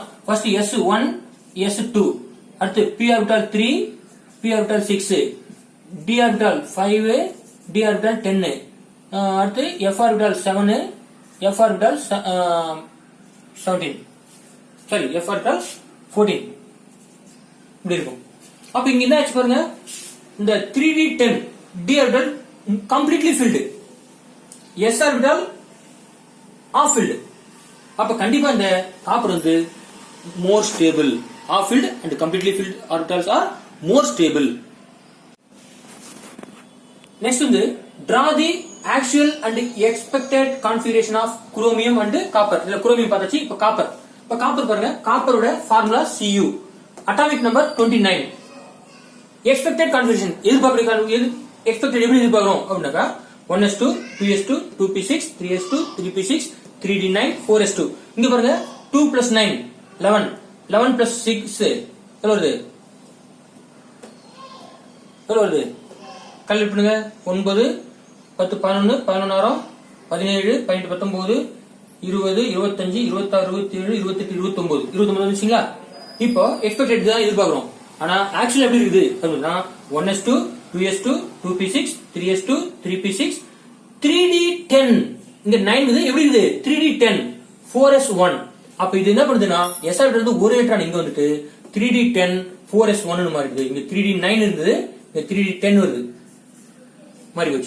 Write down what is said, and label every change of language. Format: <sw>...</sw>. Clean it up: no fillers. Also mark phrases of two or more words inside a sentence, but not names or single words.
<ta>ஃபர்ஸ்ட் s1, s2, அடுத்து p ஆர்பிட்டால் 3, p ஆர்பிட்டால் 6, d ஆர்பிட்டால் 5, d ஆர்பிட்டால் 10, அடுத்து f ஆர்பிட்டால் 7, f ஆர்பிட்டால் 17, சரி f ஆர்பிட்டால் 14 இப்படி இருக்கும். அப்ப இங்க என்ன ஆச்சு பாருங்க, இந்த 3d10 d ஆர்பிட்டால்</ta> <en>completely filled,</en> <ta>s ஆர்பிட்டால்</ta> <en>half filled.</en> <ta>அப்ப கண்டிப்பா இந்த காப்பர் வந்து</ta> <en>more stable. Half filled and completely filled orbitals are more stable. Next வந்து draw the actual and expected configuration of chromium and copper.</en> <ta>இதுல chromium பார்த்தாச்சு, இப்ப காப்பர். இப்ப காப்பர் பாருங்க, காப்பரோட ஃபார்முலா Cu,</ta> <en>atomic number</en> <ta>29.</ta> <en>expected configuration expected</en> <ta>எப்படி எதிர்பார்க்கிறோம் அப்படின்னாக்கா 1s2, 2s2, 2p6, 3s2, 3p6, 3d9, 4s2. இங்க பாருங்க 2 plus 9 11, 11 plus 6 எவ்வளவு வருது? எவ்வளவு வருது? கால்குலேட் பண்ணுங்க. 9, 10, 11, 11, 17, 18, 19, 20, 25, 26, 27, 28, 29. 29 வந்துச்சுங்களா? இப்போ எக்ஸ்பெக்டட் தான் எதிர்பார்க்கிறோம். ஆனா ஆக்சுவலி எப்படி இருக்குது அப்படின்னா 1s2, 2s2, 2p6, 3s2, 3p6, 3d10. இந்த 9 வந்து எப்படி இருக்குது? 3d10, 4s1. அப்ப இது என்ன பண்ணுதுன்னா s ஆர்பிட்டால் வந்து ஒரு எலக்ட்ரான் இங்க வந்துட்டு 3d10, 4s1 னு மாறிடுது. இங்க 3d9 இருந்தது, இங்க 3d10 வருது. மாறி போச்சு.</ta>